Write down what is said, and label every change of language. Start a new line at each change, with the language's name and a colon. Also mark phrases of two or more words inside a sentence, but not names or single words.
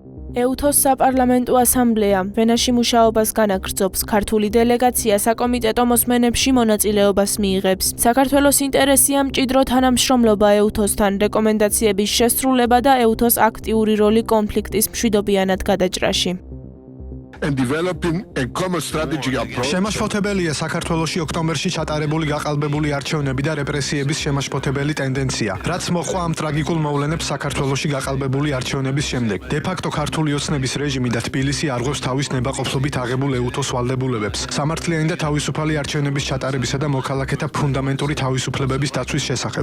Georgian: EUTOS საპარლამენტო ასამბლეა ვენაში მუშაობას განაგრძობს. ქართული დელეგაცია საკომიტეტო მოსმენებში მონაწილეობას მიიღებს. საქართველოს ინტერესია მჭიდრო თანამშრომლობა EUTOS-თან, რეკომენდაციების შესრულება და EUTOS აქტიური როლი კონფლიქტის მშვიდობიანად გადაჭრაში.
English: And developing a common strategy approach.
Georgian: შემაშფოთებელია საქართველოში ოქტომბერში ჩატარებული გაყალბებული არჩევნები და რეპრესიების შემაშფოთებელი ტენდენცია, რაც მოჰყვა ამ ტრაგიკულ მოვლენებს საქართველოში გაყალბებული არჩევნების შემდეგ. დე-ფაქტო ქართული ოცნების რეჟიმი და თბილისი არღვევს თავის ნებაყოფლობით აღებულ EUTOS ვალდებულებებს, სამართლიანი და თავისუფალი არჩევნების ჩატარებისა და მოქალაქეთა ფუნდამენტური თავისუფლებების დაცვის შესახებ.